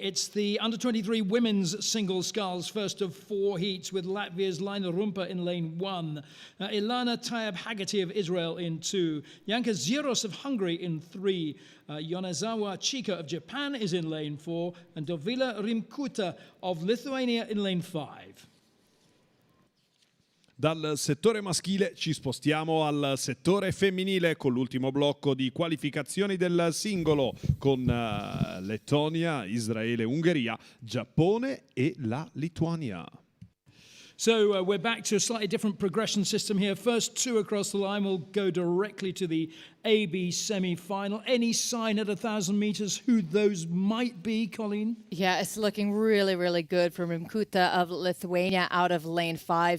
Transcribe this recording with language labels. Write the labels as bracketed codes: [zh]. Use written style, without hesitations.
[en] It's the under-23 women's single sculls, first of 4 heats, with Latvia's Laina Rumpa in lane 1, Ilana Tayeb Haggerty of Israel in 2, Janka Ziros of Hungary in 3, Yonezawa Chika of Japan is in lane 4, and Dovila Rimkuta of Lithuania in lane 5. [it] Dal settore maschile ci spostiamo al settore femminile con l'ultimo blocco di qualificazioni del singolo con Lettonia, Israele, Ungheria, Giappone e la Lituania. [en] So we're back to a slightly different progression system here. First 2 across the line will go directly to the AB semi-final. Any sign at 1,000 meters who those might be, Colleen? Yeah, it's looking really, really good for Rimkuta of Lithuania out of lane 5.